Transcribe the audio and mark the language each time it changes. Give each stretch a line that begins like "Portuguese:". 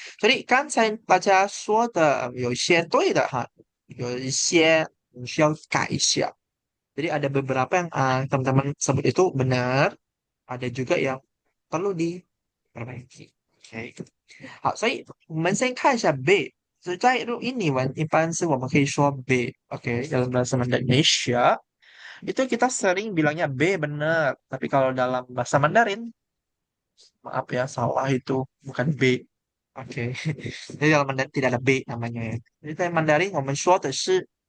Indonesian: Jadi kan saya baca
Chinese: 说的有一些对的哈，有一些需要改一下.
Indonesian: Jadi ada beberapa yang teman-teman sebut itu benar, ada juga yang perlu diperbaiki. Oke.
Chinese: 好，所以我们先看一下 B。所以在英文一般是我们可以说
Indonesian: B，OK，dalam bahasa Indonesia itu kita sering bilangnya B benar, tapi kalau dalam bahasa Mandarin, maaf ya salah itu bukan B. Oke, jadi dalam Mandarin tidak ada B namanya ya. Jadi dalam Mandarin
Chinese: 我们说的是